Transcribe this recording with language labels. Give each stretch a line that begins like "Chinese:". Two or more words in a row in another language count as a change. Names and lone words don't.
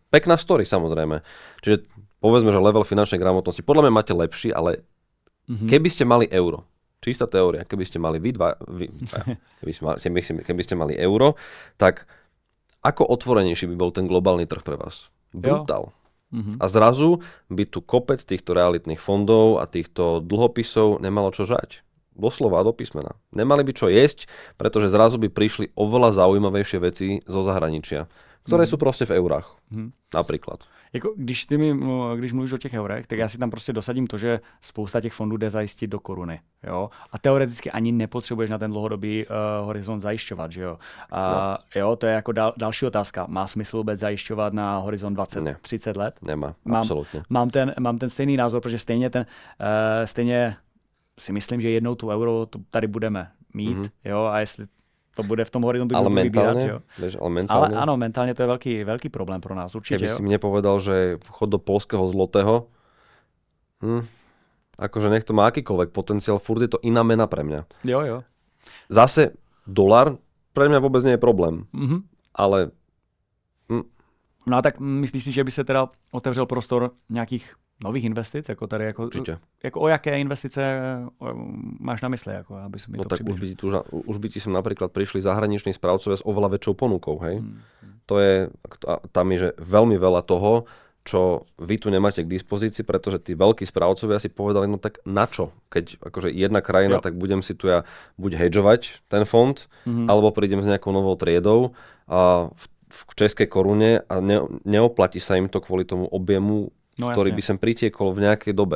Slovak: Pekná story, samozrejme. Čiže povedzme, že level finančnej gramotnosti, podľa mňa máte lepší, ale keby ste mali euro, čistá teória, keby ste mali keby ste mali euro, tak ako otvorenejší by bol ten globálny trh pre vás? Brutál. A zrazu by tu kopec týchto realitných fondov a týchto dlhopisov nemalo čo žať. Doslova do písmena. Nemali by čo jesť, pretože zrazu by prišli oveľa zaujímavejšie veci zo zahraničia, ktoré sú proste v eurách. Napríklad.
Czech: Jako, když mluvíš o těch eurech, tak já si tam prostě dosadím to, že spousta těch fondů jde zajistit do koruny. Jo? A teoreticky ani nepotřebuješ na ten dlouhodobý horizont zajišťovat. Že jo? Jo, to je jako další otázka. Má smysl vůbec zajišťovat na horizont 20-30 let? Nemá, absolutně. Mám ten stejný názor, protože stejně si myslím, že jednou tu euro tady budeme mít. Jo? A jestli to bude v tom horizontu,
Slovak: ale mentálne,
Czech: vybírať, jo.
Slovak: Ale mentálne. Ale áno, mentálne to je veľký problém pro nás, určite. Keby si mne povedal, že chod do poľského zlotého, akože nech to má akýkoľvek potenciál, furt je to iná mena pre mňa.
Czech: Jo.
Slovak: Zase dolar pre mňa vôbec nie je problém, ale...
Czech: No a tak myslíš si, že by se teda otevřel prostor nějakých nových investic? Jako tady, jako o jaké investice máš na mysli? Jako, aby mi no to
Slovak: tak už by ti sem napríklad prišli zahraniční správcovia s oveľa väčšou ponukou, hej? Tam je že veľmi veľa toho, čo vy tu nemáte k dispozícii, pretože tí veľkí správcovia si povedali, no tak na čo? Keď akože jedna krajina, tak budem si tu ja buď hedžovať ten fond, alebo prídem s nejakou novou triedou a v českej korune a neoplatí sa im to kvôli tomu objemu, ktorý by sem pritiekol v nejakej dobe.